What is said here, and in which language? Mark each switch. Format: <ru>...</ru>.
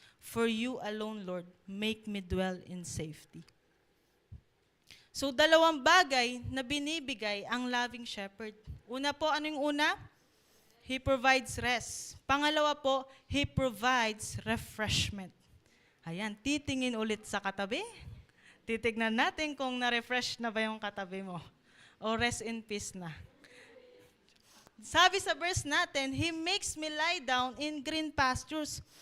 <en>For you alone, Lord, make me dwell in safety.</en> <tl>So, dalawang bagay na binibigay ang loving shepherd. Una po, ano yung una? He provides rest.</tl> <en>Pangalawa po, He provides refreshment.</en> <tl>Ayan, titingin ulit sa katabi. Titignan natin kung na-refresh na ba yung katabi mo.</tl> <en>O rest in peace na. Sabi sa verse natin, He makes me lie down in green pastures.</en>